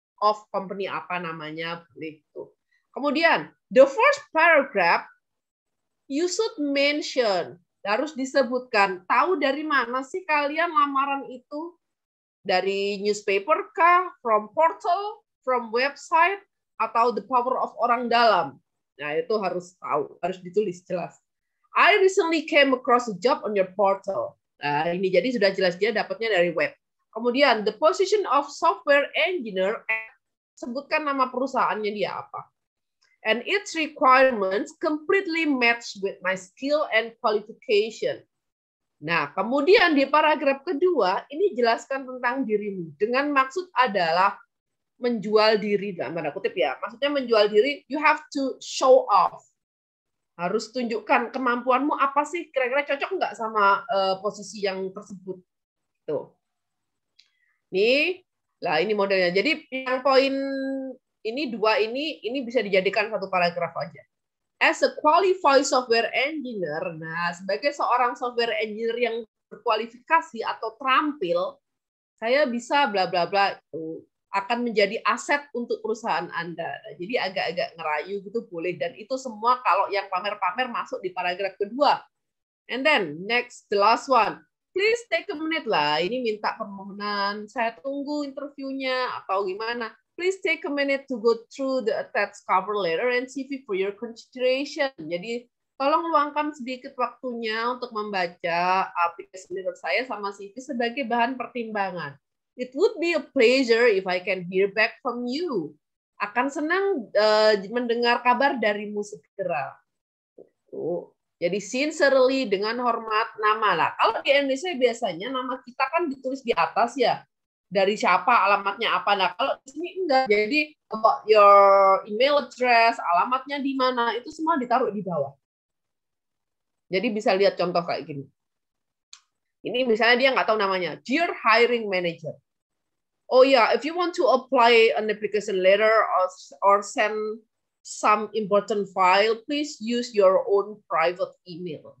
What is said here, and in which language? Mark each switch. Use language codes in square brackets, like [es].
[id] Of company apa namanya boleh tuh. Kemudian [en] the first paragraph you should mention, [id] harus disebutkan tahu dari mana sih kalian lamaran itu, dari newspaper kah, [en] from portal, from website, [id] atau the power of orang dalam. Nah itu harus tahu, harus ditulis jelas. [en] I recently came across a job on your portal. [id] Nah, ini jadi sudah jelas dia dapatnya dari web. Kemudian [en] the position of software engineer, [id] sebutkan nama perusahaannya dia apa. [en] And its requirements completely match with my skill and qualification. [id] Nah, kemudian di paragraf kedua ini jelaskan tentang dirimu. Dengan maksud adalah menjual diri dalam tanda kutip ya. Maksudnya menjual diri, [en] you have to show off. [id] Harus tunjukkan kemampuanmu apa sih, kira-kira cocok nggak sama posisi yang tersebut. Tuh. Nih, lah ini modelnya. Jadi yang poin ini 2 ini bisa dijadikan satu paragraf aja. [en] As a qualified software engineer, [id] nah sebagai seorang software engineer yang berkualifikasi atau terampil, saya bisa bla bla bla itu akan menjadi aset untuk perusahaan Anda. Nah, jadi agak-agak ngerayu gitu boleh, dan itu semua kalau yang pamer-pamer masuk di paragraf kedua. [en] And then next, the last one. Please take a minute lah. [id] Ini minta permohonan. Saya tunggu interviewnya atau gimana. [en] Please take a minute to go through the attached cover letter and CV for your consideration. [id] Jadi tolong luangkan sedikit waktunya untuk membaca aplikasi letter saya sama CV sebagai bahan pertimbangan. [en] It would be a pleasure if I can hear back from you. [id] Akan senang mendengar kabar darimu segera. Jadi sincerely, dengan hormat, nama lah. Kalau di Indonesia biasanya nama kita kan ditulis di atas ya. Dari siapa, alamatnya apa. Nah, kalau di sini enggak. Jadi [en] your email address, [id] alamatnya di mana, itu semua ditaruh di bawah. Jadi bisa lihat contoh kayak gini. Ini misalnya dia nggak tahu namanya. [en] Dear hiring manager. Oh yeah, if you want to apply an application letter or send some important file, please use your own private email.